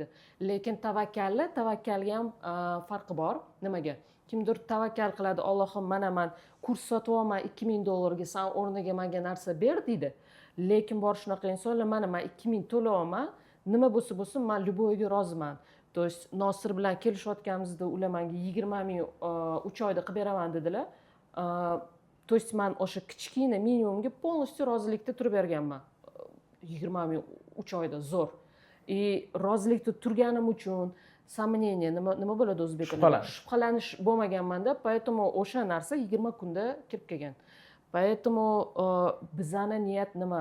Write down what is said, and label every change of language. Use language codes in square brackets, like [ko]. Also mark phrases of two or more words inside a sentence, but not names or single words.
[uz] Lekin tavakkalga ham farqi bor. Nimaga? Kimdir tavakkal qiladi, Allohim mana men kurs sotib olman $2000 ga, sen o'rniga menga narsa ber deydi. Lekin bor shunaqa insonlar, mana men 2000 to'layapman, nima bo'lsa bo'lsin, men любойga roziman. [ru] То есть [uz] Nosir bilan kelishayotganimizda ular menga 20 ming 3 oyda qilib beraman dedilar. [ru] То есть [uz] men o'sha kichkina minimumga полностью rozilikda turib berganman. 20 ming 3 oyda zo'r. Rozilikda turganim uchun сомнение nima bo'ladi o'zbek tilida? Shubhalanish bo'lmaganmanda, поэтому o'sha narsa 20 kunda kirib kelgan. Поэтому bizning niyat nima?